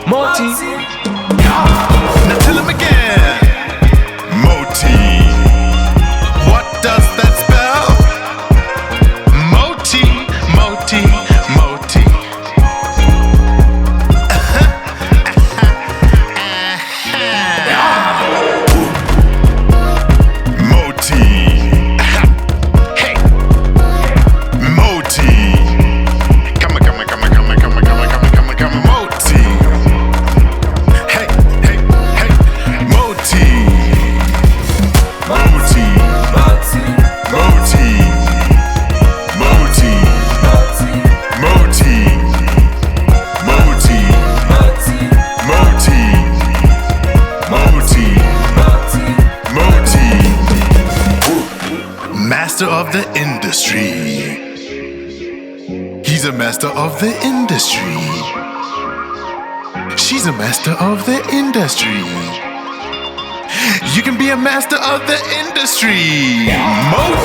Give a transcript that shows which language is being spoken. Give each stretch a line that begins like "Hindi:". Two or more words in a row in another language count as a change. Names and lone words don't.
English: Moti. Now tell him again. Moti. What does that spell? Moti, Moti, Moti. Moti. Hey. Moti. Come on, come on, come on, come on, come on, come on, come on, come on, come on, Moti. Hey, hey, hey, Moti. Moti. Moti. Moti. Moti. Moti. Moti. Moti. Moti. Master of the industry. He's a master of the industry. She's a master of the industry. You can be a master of the industry.